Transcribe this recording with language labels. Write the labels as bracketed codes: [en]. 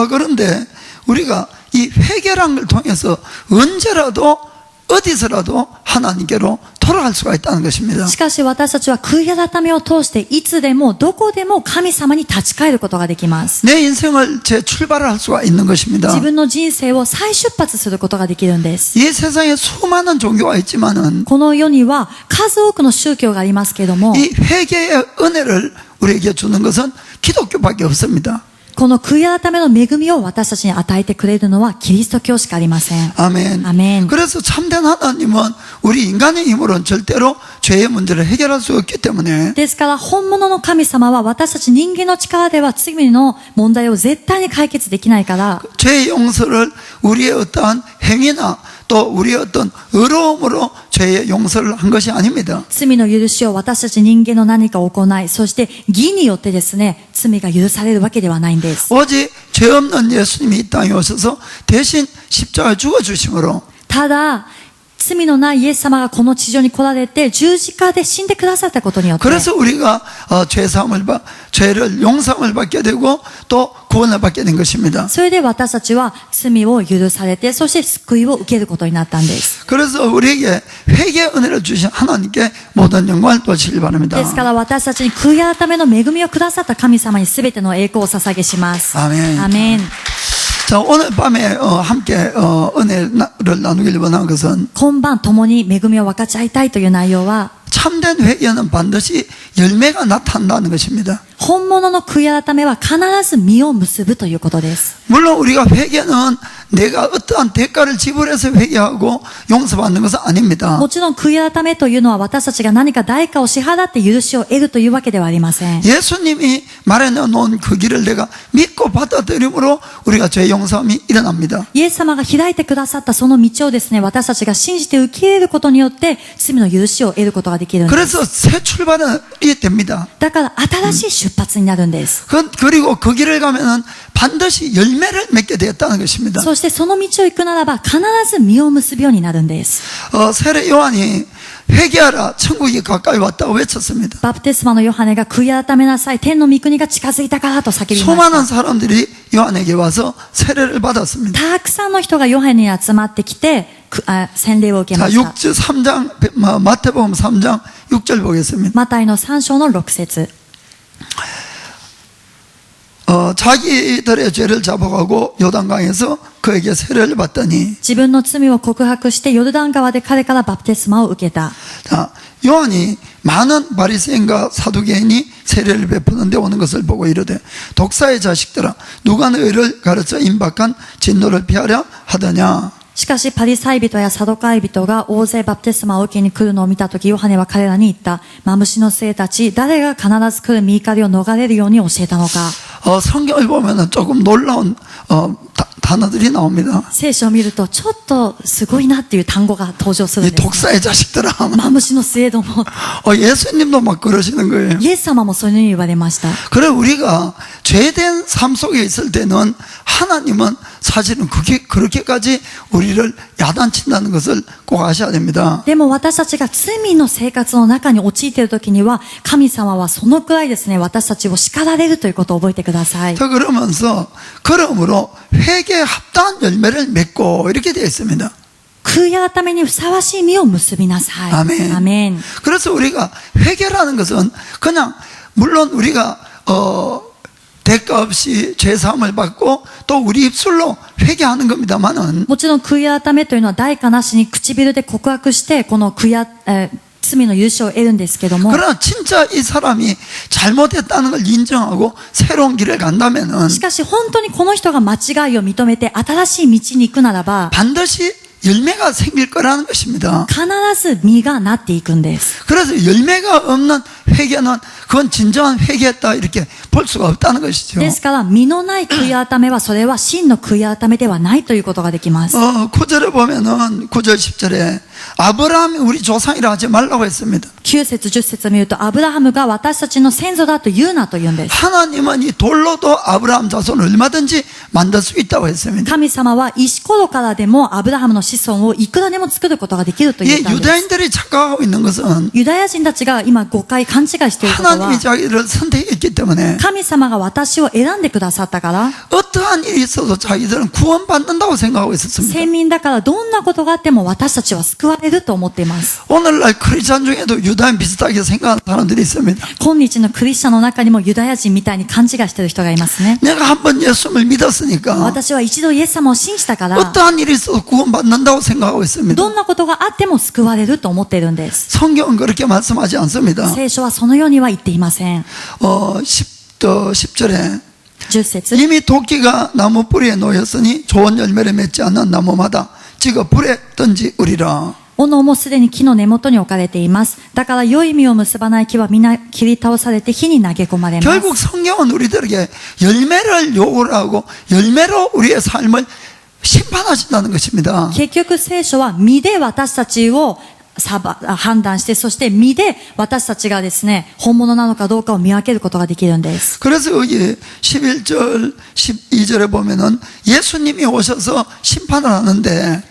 [ko] 그런데 우리가 이 회개라는 걸 통해서 언제라도 어디서라도 하나님께로 돌아갈 수가 있다는 것입니다. [ja] しかし私たちは悔い改めを通していつでもどこでも神様に立ち返ることができます。 [ko] 내 인생을 재출발을 할 수가 있는 것입니다. [ja] 自分の人生を再出発することができるんです。 [ko] 이 세상에 수많은 종교가 있지만은 [ja] この世には数多くの宗教がありますけれども、 [ko] 이 회개의 은혜를 우리에게 주는 것은 기독교밖에 없습니다. [ja] この悔い改めの恵みを私たちに与えてくれるのはキリスト教しかありません。 [ko] 아멘. 아멘. 그래서 참된 하나님은 우리 인간의 힘으로는 절대로 죄의 문제를 해결할 수 없기 때문에 [ja] ですから本物の神様は私たち人間の力では罪の問題を絶対に解決できないから、 [ko] 죄의 용서를 우리의 어떠한 행위나 또 우리의 어떤 의로움으로 죄의 용서를 한 것이 아닙니다. [ja] 罪の許しを私たち人間の何かを行い、そして義によってですね、罪が許されるわけではないんです。 [ko] 오직 죄 없는 예수님이 이 땅에 오셔서 대신 십자가에 죽어주심으로 [ja] ただ、罪のないイエス様がこの地上に来られて十字架で死んでくださったことによって、 [ko] 그래서 우리가 죄를 용서를 받게 되고 또 구원을 받게 된 것입니다. [ja] それで私たちは罪を許されて、そして救いを受けることになったんです。 [ko] 그래서 우리에게 회개의 은혜를 주신 하나님께 모든 영광을 돌리시길 바랍니다. [ja] ですから私たちに悔い改めの恵みをくださった神様に全ての栄光を捧げします。 [ko] 아멘. [ja] アメン。 [ko] 자, 오늘 밤에 함께 은혜를 나누길 원하는 것은 [ja] 今晩共に恵みを分かち合いたいという内容は、 [ko] 참된 회개는 반드시 열매가 나타난다는 것입니다. [ja] 本物の悔い改めは必ず実を結ぶということです。 [ko] 물론 우리가 회개는 내가 어떠한 대가를 지불해서 회개하고 용서받는 것은 아닙니다. [ja] もちろん悔い改めというのは私たちが何か代価を支払って許しを得るというわけではありません。 [ko] 예수님이 말해놓은 그 길을 내가 믿고 받아들임으로 우리가 죄 용서함이 일어납니다. [ja] イエス様が開いてくださったその道をですね、私たちが信じて受け入れることによって罪の許しを得ることができるんです。 [ko] 그래서 새 출발이 됩니다. [ja] だから新しい出発になるんです。 [ko] 그리고 그 길을 가면은 반드시 열매를 맺게 되었다는 것입니다. [ja] そしてその道を行くならば必ず実を結ぶようになるんです。 [ko] 세례 요한이 회개하라 천국이 가까이 왔다고 외쳤습니다. [ja] バプテスマのヨハネが悔い改めなさい、天の御国が近づいたからと叫びま [ko] 수많은 [ja] した。 [ko] 사람들이 요한에게 와서 세례를 받았습니다. [ja] たくさんの人がヨハネに集まってきて、洗礼を受け [ko] 자, [ja] ました。 [ko] 3장 마태복음 3장 6절 보겠습니다. [ja] マタイの3章の6節。 [ko] 자기들의 죄를 잡아가고 요단강에서 그에게 세례를 받더니 [ja] 自分の罪を告白してヨルダン川で彼からバプテスマを受けた。 [ko] 자, 요한이 많은 바리새인과 사두개인이 세례를 베푸는데 오는 것을 보고 이르되 독사의 자식들아 누가 너희를 가르쳐 임박한 진노를 피하려 하더냐. [ja] しかしパリサイ人やサドカイ人が大勢バプテスマを受けに来るのを見たとき、ヨハネは彼らに言った。マムシの生たち、誰が必ず来る御怒りを逃れるように教えたのか。 [ko] 성경을 보면은 조금 놀라운 단어들이 나옵니다. [ja] 聖書を見るとちょっとすごいなっていう単語が登場する 이 んです、ね。 [ko] 독사의 자식들아. [ja] マムシの末ども。 [ko] 예수님도 막 그러시는 거예요. [ja] イエス様もそういうふうに言われました。 [ko] 그래 우리가 죄된 삶 속에 있을 때는 하나님은 사실은 그렇게까지 우리를 야단친다는 것을 꼭 아셔야 됩니다. [ja] でも私たちが罪の生活の中に陥っているときには、神様はそのくらいですね、私たちを叱られるということを覚えてください。 [ko] 자, 그러므로 회개에 합당한 열매를 맺고 이렇게 되어 있습니다. [ja] 悔い改めにふさわしい実を結びなさい。 [ko] 아멘. [ja] アメン。 [ko] 그래서 우리가 회개라는 것은 그냥 물론 우리가 대가 없이 죄사함을 받고 또 우리 입술로 회개하는 겁니다만은 [ja] もちろん悔い改めというのは代価なしに唇で告白してこの罪の許しを得るんですけども、 [ko] 그러나 진짜 이 사람이 잘못했다는 걸 인정하고 새로운 길을 간다면은 [ja] しかし本当にこの人が間違いを認めて新しい道に行くならば [ko] 반드시 열매가 생길 거라는 것입니다. [ja] 必ず実がなっていくんです。 [ko] 그래서 열매가 없는 회개는 그건 진정한 회개했다 이렇게 볼 수가 없다는 것이죠. [ja] ですから実のない悔い改めはそれは真の悔い改めではないということができます。 [ko] 9절에 보면은 9절 10절에 아브라함이 우리 조상이라 하지 말라고 했습니다. [ja] 9節10節を見るとアブラハムが私たちの先祖だと言うなと言うんです。 [ko] 하나님은 이 돌로도 아브라함 자손을 얼마든지 만들 수 있다고 했습니다. [ja] 神様は石ころからでもアブラハムの子孫をいくらでも作ることができると言 이 ったんです。 [ko] 유다인들이 착각하고 있는 것은 [ja] ユダヤ人たちが今誤解勘違いしていることは [ko] 하나님이 자기를 선택했기 때문에 [ja] 神様が私を選んでくださったから [ko] 어떠한 일이 있어도 자기들은 구원받는다고 생각하고 있었습니다. [ja] 先民だからどんなことがあっても私たちは救われると思っています。 [ko] 오늘날 크리스찬 중에도 유다인 비슷하게 생각하는 사람들이 있습니다. [ja] 今日のクリスチャンの中にもユダヤ人みたいに勘違いしている人がいますね。 [ko] 내가 한번 예수님을 믿었으니까 [ja] 私は一度イエス様を信じたから [ko] 어떠한 일이 있어도 구원받는다고 생각하고 있습니다. [ja] どんなことがあっても救われると思っているんです。 [ko] 성경은 그렇게 말씀하지 않습니다. [ja] 聖書はそのようには言っていません。 [ko] 10절에 [ja] 10節 [ko] 이미 도끼가 나무 뿌리에 놓였으니 좋은 열매를 맺지 않는 나무마다 찍어 불에 던지우리라. [ja] 斧もすでに木の根元に置かれています。だから良い実を結ばない木は皆切り倒されて火に投げ込まれます。 [ko] 결국 성경은 우리들에게 열매를 요구를 하고 열매로 우리의 삶을 심판하신다는 것입니다. [ja] 結局聖書は実で私たちを判断して、そして実で私たちがですね、本物なのかどうかを見分けることができるんです。 [ko] 그래서 여기 11절, 12절에 보면은 예수님이 오셔서 심판을 하는데